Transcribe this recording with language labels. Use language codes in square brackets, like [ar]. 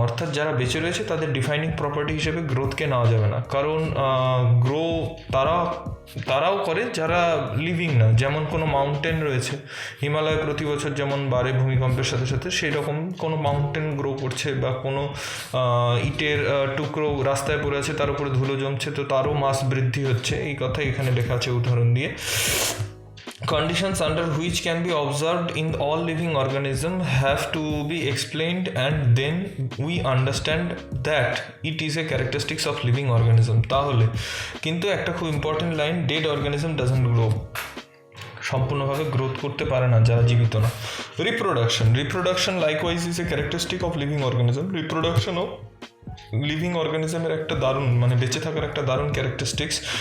[bn] অর্থাৎ যারা বেঁচে রয়েছে তাদের ডিফাইনিং প্রপার্টি হিসেবে গ্রোথকে নেওয়া যাবে না, কারণ গ্রো তারাও করে যারা লিভিং না. যেমন কোনো মাউন্টেন রয়েছে, হিমালয় প্রতি বছর যেমন বাড়ে ভূমিকম্পের সাথে সাথে, সেই রকম কোনো মাউন্টেন গ্রো করছে বা কোনো ইটের টুকরো রাস্তায় পড়ে আছে, তার উপরে ধুলো জমছে, তো তারও মাস বৃদ্ধি হচ্ছে. এই কথা এখানে লেখা আছে উদাহরণ দিয়ে. [en] Conditions under which can be observed in all living organisms have to be explained, and then we understand that it is a characteristics of living organism. [bn] তাহলে কিন্তু একটা খুব important line, [en] Dead organism doesn't grow. [bn] সম্পূর্ণভাবে growth করতে পারে না যারা জীবিত না. [en] Reproduction likewise is a characteristic of living organism. [bn] রিপ্রোডাকশনও living অর্গানিজমের একটা দারুণ, মানে বেঁচে থাকার একটা দারুণ ক্যারেক্টারিস্টিক্স.